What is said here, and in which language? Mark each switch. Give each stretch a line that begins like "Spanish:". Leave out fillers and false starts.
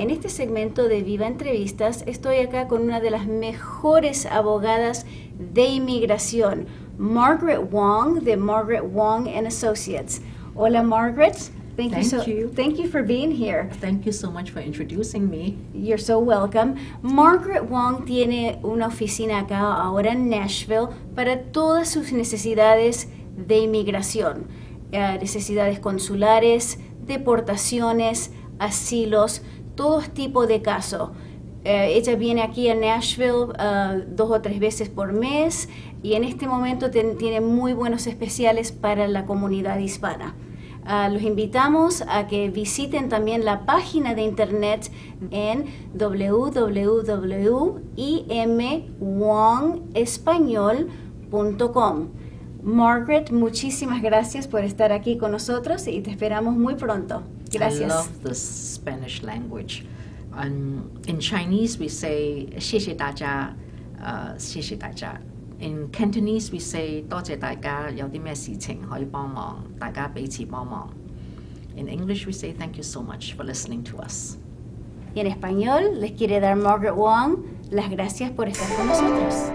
Spanish: En este segmento de Viva Entrevistas estoy acá con una de las mejores abogadas de inmigración, Margaret Wong, de Margaret Wong and Associates. Hola, Margaret.
English: Thank you for being here. Thank you so much for introducing me. You're so welcome.
Spanish: Margaret Wong tiene una oficina acá ahora en Nashville para todas sus necesidades de inmigración, necesidades consulares, deportaciones, asilos, todo tipo de casos. Ella viene aquí a Nashville 2 o 3 veces por mes y en este momento tiene muy buenos especiales para la comunidad hispana. Los invitamos a que visiten también la página de internet en www.imwongespañol.com. Margaret, muchísimas gracias por estar aquí con nosotros y te esperamos muy pronto. Gracias.
English: I love the Spanish language. In Chinese we say
Chinese: 谢谢大家，谢谢大家。
English: In Cantonese we say
Chinese: 多謝大家，有啲咩事情可以幫忙，大家彼此幫忙。
English: In English we say thank you so much for listening to us.
Spanish: Y en español les quiere dar Margaret Wong las gracias por estar con nosotros.